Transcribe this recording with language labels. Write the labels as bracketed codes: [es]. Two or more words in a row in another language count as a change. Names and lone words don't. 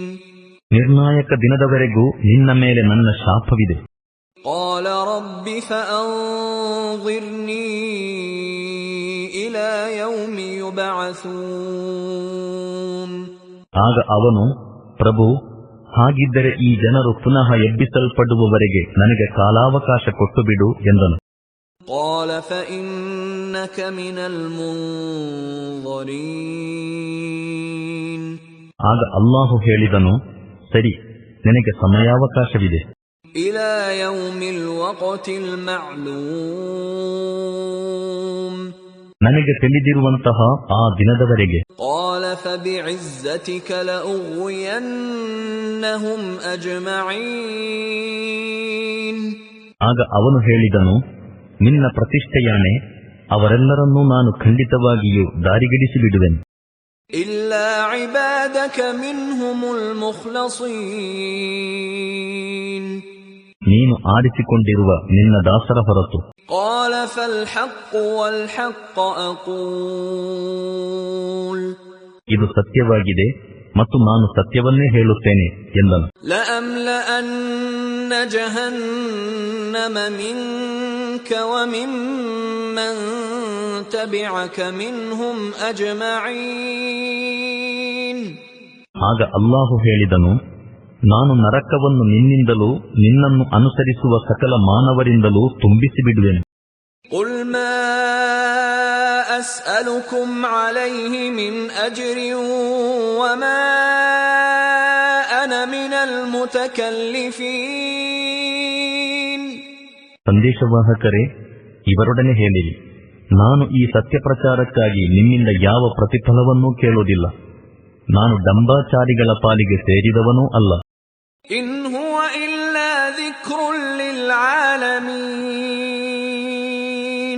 [kn] ನಿರ್ಣಾಯಕ ದಿನದವರೆಗೂ ನಿನ್ನ ಮೇಲೆ ನನ್ನ ಶಾಪವಿದೆ. [ar] قال رب فأنظرني إلى يوم يبعثون. [kn] ಆಗ ಅವನು, ಪ್ರಭು, ಹಾಗಿದ್ದರೆ ಈ ಜನರು ಪುನಃ ಎಬ್ಬಿಸಲ್ಪಡುವವರೆಗೆ ನನಗೆ ಕಾಲಾವಕಾಶ ಕೊಟ್ಟು ಬಿಡು ಎಂದನು. [ar] قال فإنك من المنظرين. [kn] ಆಗ ಅಲ್ಲಾಹು ಹೇಳಿದನು, ಸರಿ, ನಿನಗೆ ಸಮಯಾವಕಾಶವಿದೆ. [ar] إلى يوم الوقت المعلوم. [kn] ನನಗೆ ತಿಳಿದಿರುವಂತಹ ಆ ದಿನದವರೆಗೆ. [ar] قال فبعزتك لأغوينهم أجمعين. [kn] ಆಗ ಅವನು ಹೇಳಿದನು, ನಿನ್ನ ಪ್ರತಿಷ್ಠೆಯಾಣೆ, ಅವರೆಲ್ಲರನ್ನೂ ನಾನು ಖಂಡಿತವಾಗಿಯೂ ದಾರಿಗಿಡಿಸಿ ಬಿಡುವೆನು. [ar] إلا عبادك منهم المخلصين. [kn] ನೀನು ಆರಿಸಿಕೊಂಡಿರುವ ನಿನ್ನ ದಾಸರ ಹೊರತು. [ar] قال فالحق والحق أقول [kn] ಇದು ಸತ್ಯವಾಗಿದೆ ಮತ್ತು ನಾನು ಸತ್ಯವನ್ನೇ ಹೇಳುತ್ತೇನೆ ಎಂದನು. [ar] لأملأن جهنم منك وممن تبعك منهم أجمعين. [kn] ಆಗ ಅಲ್ಲಾಹು ಹೇಳಿದನು, ನಾನು ನರಕವನ್ನು ನಿನ್ನಿಂದಲೂ ನಿನ್ನನ್ನು ಅನುಸರಿಸುವ ಸಕಲ ಮಾನವರಿಂದಲೂ ತುಂಬಿಸಿಬಿಡುವೆನು. [ar] قل ما أسألكم عليه من أجر وما أنا من المتكلفين. [kn] ಸಂದೇಶವಾಹಕರೇ, ಇವರೊಡನೆ ಹೇಳಿರಿ, ನಾನು ಈ ಸತ್ಯ ಪ್ರಚಾರಕ್ಕಾಗಿ ನಿಮ್ಮಿಂದ ಯಾವ ಪ್ರತಿಫಲವನ್ನೂ ಕೇಳುವುದಿಲ್ಲ. ನಾನು ಡಂಬಾಚಾರಿಗಳ ಪಾಲಿಗೆ ಸೇರಿದವನೂ ಅಲ್ಲ. [ar] إن هو إلا ذكر للعالمين.